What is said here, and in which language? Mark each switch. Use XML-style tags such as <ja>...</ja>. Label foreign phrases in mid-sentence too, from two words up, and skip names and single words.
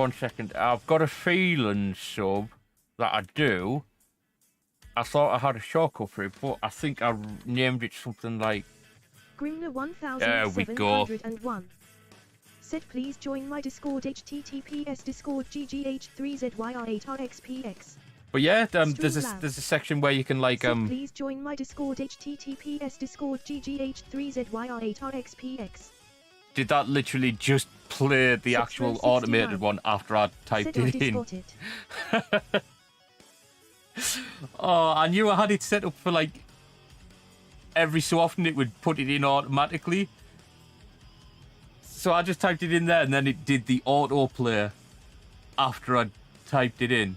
<en>1 second. I've got a feeling, Sub, that I do. I thought I had a shortcut for it, but I think I named it something like Grimner 1701 said, please join my Discord, https discord ggh3zyr8rxpx. But yeah, there's a section where you can like please join my Discord, https discord ggh3zyr8rxpx. Did that literally just play the actual automated one after I typed it in? Oh, I knew I had it set up for like every so often it would put it in automatically. So I just typed it in there and then it did the autoplay after I typed it in.</en>